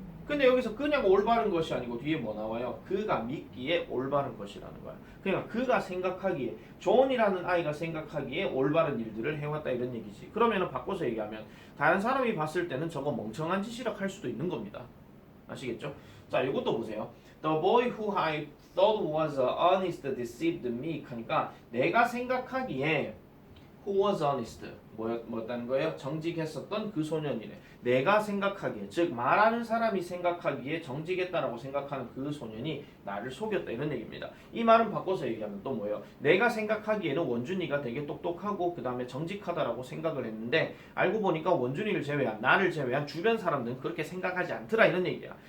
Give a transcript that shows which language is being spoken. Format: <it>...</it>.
<ko>근데 여기서 그냥 올바른 것이 아니고 뒤에 뭐 나와요? 그가 믿기에 올바른 것이라는 거야. 그러니까 그가 생각하기에 존이라는 아이가 생각하기에 올바른 일들을 해왔다 이런 얘기지. 그러면은 바꿔서 얘기하면 다른 사람이 봤을 때는 저거 멍청한 짓이라 할 수도 있는 겁니다. 아시겠죠? 자, 이것도 보세요.</ko> <en>The boy who I thought was honest deceived me.</en> <ko>하니까 내가 생각하기에</ko> <en>who was honest</en> <ko>뭐였다는 거예요? 정직했었던 그 소년이래. 내가 생각하기에 즉 말하는 사람이 생각하기에 정직했다라고 생각하는 그 소년이 나를 속였다 이런 얘기입니다. 이 말은 바꿔서 얘기하면 또 뭐예요? 내가 생각하기에는 원준이가 되게 똑똑하고 그 다음에 정직하다라고 생각을 했는데 알고 보니까 원준이를 제외한 나를 제외한 주변 사람들은 그렇게 생각하지 않더라 이런 얘기야.</ko>